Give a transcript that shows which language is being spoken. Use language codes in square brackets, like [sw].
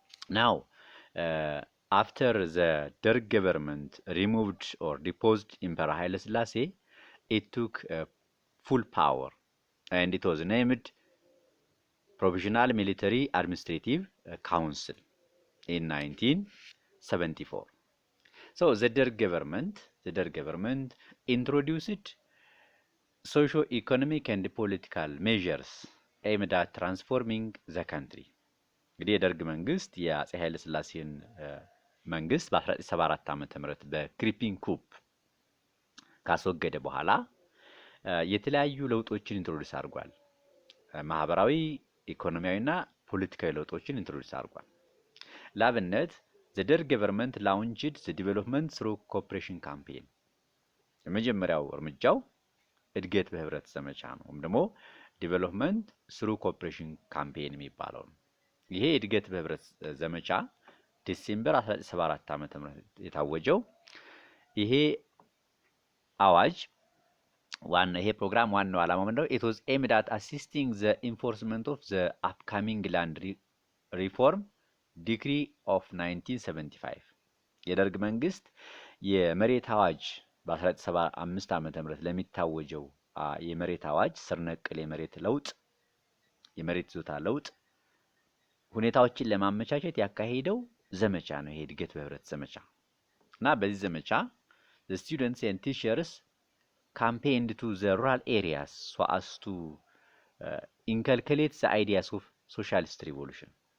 [en] Now, after the Derg government removed or deposed Emperor Haile Selassie, it took full power, and it was named Provisional Military Administrative Council in 1974. So the Derg government introduced socio-economic and political measures aimed at transforming the country. [am] እንግዲህ የደርግ መንግስት የአፄ ኃይለ ሥላሴን መንግስት በ1974 ዓመተ ምህረት በክሪፒንግ ኩፕ ካስወገደ በኋላ የተለያዩ ለውጦችን ኢንትሮዲዩስ አድርጓል። ማህበራዊ፣ ኢኮኖሚያዊና ፖለቲካዊ ለውጦችን ኢንትሮዲዩስ አድርጓል። ለአብነት [en] the Derg government launched the development through cooperation campaign. [am] የመጀመሪያው እርምጃው እድገት በህብረት ዘመቻ ነው፣ ወይም ደግሞ ዲቨሎፕመንት ስሩ ኮኦፕሬሽን ካምፔን የሚባለው ነው። ይሄ እድገት በህብረት ዘመቻ ዲሴምበር 1974 ዓመተ ምህረት የታወጀው ይሄ አዋጅ ይሄ ፕሮግራም ዋናው ዓላማው ምንድነው? [en] it was aimed at assisting the enforcement of the upcoming land reform decree of 1975. [am] የደርግ መንግስት የመሬት አዋጅ በ1975 ዓመተ ምህረት ለሚታወጀው የመሬት አዋጅ ስር ነቀል የመሬት ይዞታ ለውጥ ሁኔታዎችን ለማመቻቸት ያካሄደው ዘመቻ ነው። ይሄ እድገት በህብረት ዘመቻ እና በዚህ ዘመቻ [en] the students and teachers campaigned to the rural areas so as to inculcate the ideas of socialist revolution.